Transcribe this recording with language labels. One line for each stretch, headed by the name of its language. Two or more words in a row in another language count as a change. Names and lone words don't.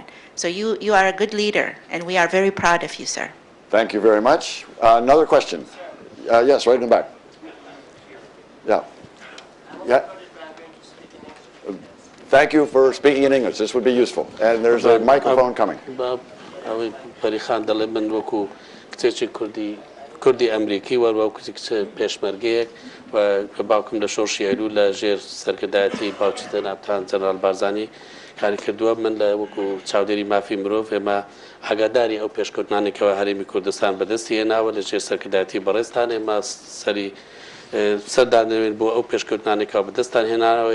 English: So you are a good leader, and we are very proud of you, sir. Thank you very much. Another question. Yes, right in the back. Yeah. Yeah. Thank you for speaking in English. This would be useful. And there's a microphone coming.
Central Kurdish: پەریخان دەڵێ من وەکو کچێکی کوردی ئەمریکی وەروە کچێک پێشمەرگەیەک کە باوکم لە شۆڕشی ئەیلوول لە ژێر سەرکردایەتی باوکی جەنابتان جەنەرال بارزانی کاری کردووە. من لە وەکو چاودێری مافی مرۆڤ ئێمە ئاگاداری ئەو پێشکەوتنانێکەوە هەرێمی کوردستان بەدەستی هێناوە لە ژێر سەرکردایەتی بەڕێزتان ئێمە سەری سەردانەوێن بۆ ئەو پێشکەوتنانێکەوە بەدەستان هێناوە.